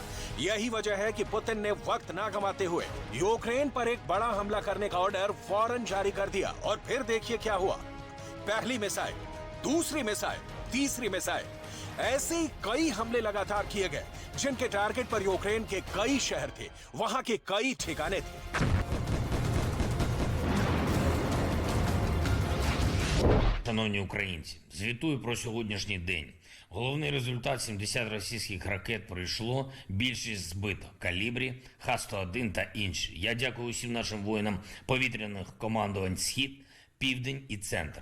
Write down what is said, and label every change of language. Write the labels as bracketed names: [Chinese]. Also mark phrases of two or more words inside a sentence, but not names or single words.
[Hindi] यही वजह है कि पुतिन ने वक्त ना गंवाते हुए यूक्रेन पर एक बड़ा हमला करने का ऑर्डर फौरन जारी कर दिया और फिर देखिए क्या हुआ। पहली मिसाइल, दूसरी मिसाइल, तीसरी मिसाइल, ऐसे ही कई हमले लगातार किए गए जिनके टारगेट पर यूक्रेन के कई शहर थे, वहां के कई ठिकाने थे। [Ukrainian] Шановні українці, звітую про сьогоднішній день. Головний результат – 70 російських ракет пройшло, більшість збито – калібрі, Х-101 та інші. Я дякую усім нашим воїнам повітряних командувань «Схід», «Південь» і «Центр».